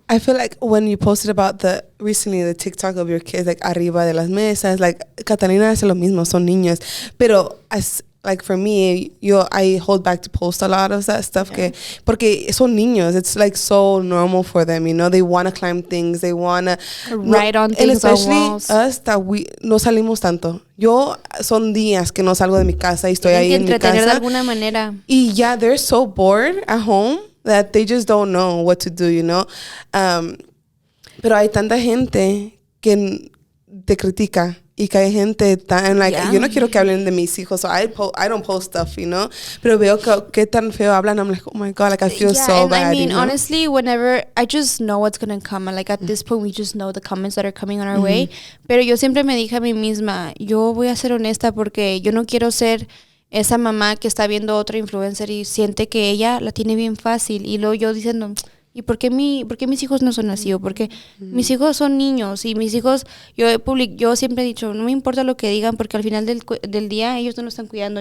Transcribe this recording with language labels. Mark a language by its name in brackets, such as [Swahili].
[English] I feel like when you posted about recently the TikTok of your kids, like, [Spanish] arriba de las mesas, [English] like, [Spanish] Catalina hace lo mismo, son niños. [English] Pero like, for me, I hold back to post a lot of that stuff [Spanish] porque son niños. [English] It's like so normal for them, you know. They want to climb things. They want to ride on things, and especially on walls. Us that we [Spanish] no salimos tanto. Yo son días que no salgo de mi casa y estoy ahí en mi casa. De alguna manera. [English] Y they're so bored at home that they just don't know what to do, you know. [Spanish] Pero hay tanta gente que te critica. Y que hay gente tan, like, yo no quiero que hablen de mis hijos, [English] so I don't post stuff, you know. [Spanish] Pero veo que tan feo hablan, [English] I'm like, oh my God, like, I feel so bad. I mean, you know? honestly, whenever, I just know what's going to come. Like, at this point, we just know the comments that are coming on our way. [Spanish] Pero yo siempre me dije a mí misma, yo voy a ser honesta porque yo no quiero ser esa mamá que está viendo otra influencer y siente que ella la tiene bien fácil. Y luego yo diciendo, ¿Y por qué mis hijos no son así? O porque mis hijos son niños y mis hijos, yo siempre he dicho, no me importa lo que digan porque al final del día ellos no lo están cuidando.